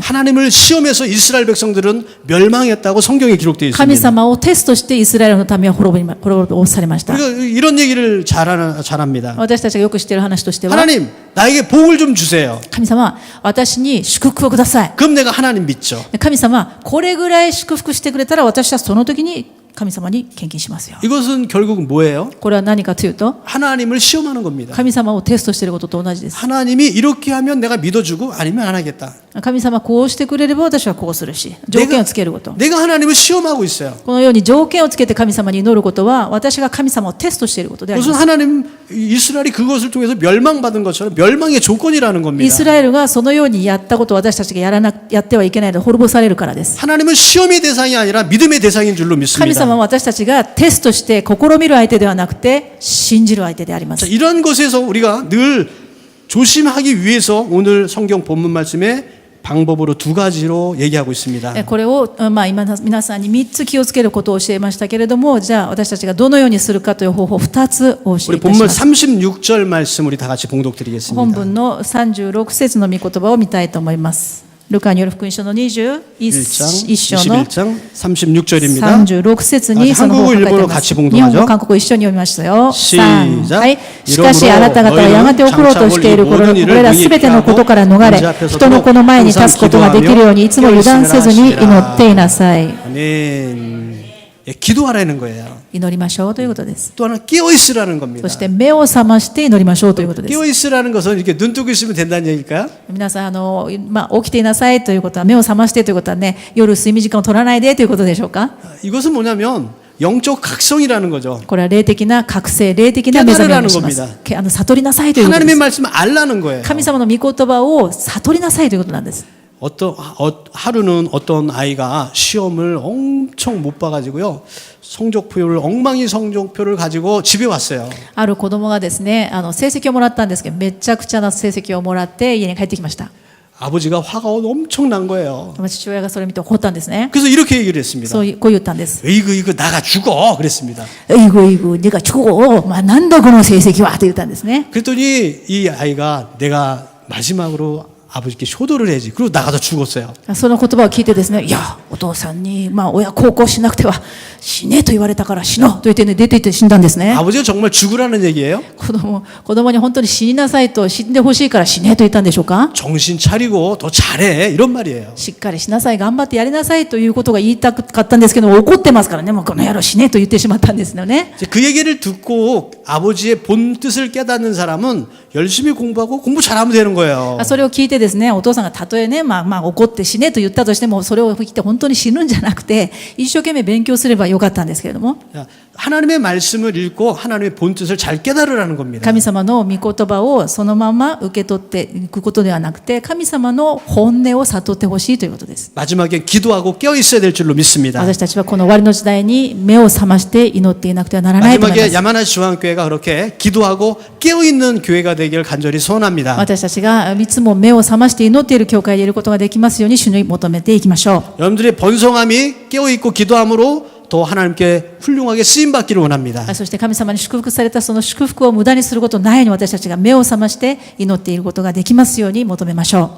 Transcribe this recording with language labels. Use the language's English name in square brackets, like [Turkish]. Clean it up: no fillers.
[Korean] 하나님을 시험해서 이스라엘 백성들은 멸망했다고 성경에 기록되어 [Japanese] 神 [Korean] 있습니다. [Japanese] 様をテストしてイスラエルのためは滅ぼされました。 [Korean] 우리가 이런 얘기를 잘합니다. [Japanese] 私たちがよく知っている話としては、 [Korean] 하나님, 나에게 복을 좀 주세요. [Japanese] 神様、私に祝福をください。 [Korean] 그럼 내가 하나님 믿죠. [Japanese] 神様、これぐらい祝福してくれたら私はその時に神様に献金しますよ。 [Korean] 이것은 결국 뭐예요? [Japanese] これは何かというと、 [Korean] 하나님을 시험하는 겁니다. [Japanese] 神様をテストしていることと同じです。 [Korean] 하나님이 이렇게 하면 내가 믿어주고 아니면 안 하겠다. [Japanese] 神様こうしてくれれば私はこうするし、条件をつけること。 [Korean] 내가 하나님을 시험하고 있어요. [Japanese] このように条件をつけて神様に祈ることは、私が神様をテストしていることであり [Korean] 무슨 [Japanese] ます。 [Korean] 하나님 이스라엘이 그것을 통해서 멸망받은 것처럼 멸망의 조건이라는 [Japanese] イ [Korean] 겁니다. [Japanese] スラエルがそのようにやったことを私たちがやってはいけないので滅ぼされるからです。 [Korean] 하나님은 시험의 대상이 아니라 믿음의 대상인 줄로 [Japanese] 神 [Korean] 믿습니다. [Japanese] 様は私たちがテストして試みる相手ではなくて信じる相手でありま [Korean] 자, [Japanese] す。 [Korean] 이런 것에서 우리가 늘 조심하기 위해서 오늘 성경 본문 말씀에 방법으로 두 가지로 얘기하고 있습니다. [Japanese] これを、今皆さんに3つ気をつけることを教えましたけれども、じゃあ私たちがどのようにするかという方法2つお教え [Korean] 우리 [Japanese] いたし [Korean] 본문 [Japanese] ます。 [Korean] 36절 말씀 우리 다 같이 [Japanese] 本 [Korean] 봉독드리겠습니다. [Japanese] 文の36節の御言葉を見たいと思います。ルカによる福音書の21 [Korean] 1장, [Japanese] 章の [Korean] 21장 36절입니다. [Japanese] 36節にその方が書いてあります。日本語、韓国一緒に読みましたよ。 [Korean] 시작 [Japanese] はい。しかしあなた方はやがて起ころうとしているこれらすべてのことから逃れ、人の子の前に立つことができるようにいつも油断せずに祈っていなさい。 [Korean] 아멘. 예, 기도하라는 거예요. [Japanese] 祈りましょうということです。 [Korean] 또 하나 깨어 있으라는 겁니다. [Japanese] そして目を覚まして祈りましょうということです。 [Korean] 깨어 있으라는 것은 이렇게 눈 뜨고 있으면 된다는 얘기일까요? [Japanese] 皆さん、起きていなさいということは、目を覚ましてということはね、夜睡眠時間を取らないでということでしょうか。 [Korean] 이것은 뭐냐면 영적 각성이라는 거죠. [Japanese] これは霊的な覚醒、霊的な目覚めをします。悟りなさいということで [Korean] 하나님의 [Japanese] す。 [Korean] 말씀을 알라는 거예요. [Japanese] 神様の御言葉を悟りなさいということなんです。 [Korean] 하루는 어떤 아이가 시험을 엄청 못 봐가지고요. 엉망인 성적표를 가지고 집에 왔어요. [Japanese] ある子供がですね、成績をもらったんですけど、めちゃくちゃな成績をもらって家に帰ってきました。 [Korean] 아버지가 화가 엄청 난 거예요. [Japanese] 父親がそれを見て怒ったんですね。 [Korean] 그래서 이렇게 얘기를 했습니다. [Japanese] こう言ったんです。 [Korean] 이거 나가 죽어 그랬습니다. 이거 네가 죽어. [Japanese] 난다この成績はと言ったんですね。 [Korean] 그랬더니 이 아이가 내가 마지막으로 아버지께 효도를 해야지. 그리고 나가서 죽었어요. [Japanese] その言葉を聞いてですね、いや、お父さんに、親孝行しなくては死ねと言われたから死のうと言ってね、出て行って死んだんですね。 [Korean] 아버지가 정말 죽으라는 얘기예요? [Japanese] 子供に本当に死になさいと、死んでほしいから死ねと言ったんでしょうか。 [Korean] 정신 차리고 더 잘해 이런 말이에요. [Japanese] しっかりしなさい、頑張ってやりなさいということが言いたかったんですけど、怒ってますからね、もうこの野郎死ねと言ってしまったんですよね。 [Korean] 그 얘기를 듣고 아버지의 본 뜻을 깨닫는 사람은 열심히 공부하고 공부 잘하면 되는 거예요. [Japanese] それを聞いてですね、お父さんがたとえね、怒って死ねと言ったとしても、それを聞いて本当に死ぬんじゃなくて、一生懸命勉強すればよかったんですけれども、 [Korean] 하나님의 말씀을 읽고 하나님의 본 뜻을 잘 깨달으라는 겁니다. [Japanese] 神様の御言葉をそのまま受け取っていくことではなくて、神様の本音を悟ってほしいということです。 [Korean] 마지막에 기도하고 깨어 있어야 될 줄로 믿습니다. [Japanese] 私たちはこの終わりの時代に目を覚まして祈っていなくてはならないと思いま [Korean] 마지막에 [Japanese] す。 [Korean] 야마나시 중앙교회가 그렇게 기도하고 깨어 있는 교회가 되기를 간절히 소원합니다. [Japanese] 私たちがいつも目を覚まして祈っている教会でいることができますように主に求めていきましょう。 [Korean] 여러분들의 번성함이 깨어 있고 기도함으로 더 하나님께 훌륭하게 쓰임 받기를 원합니다. [Japanese] そして神様に祝福されたその祝福を無駄にすることのないように私たちが目を覚まして祈っていることができますように求めましょう。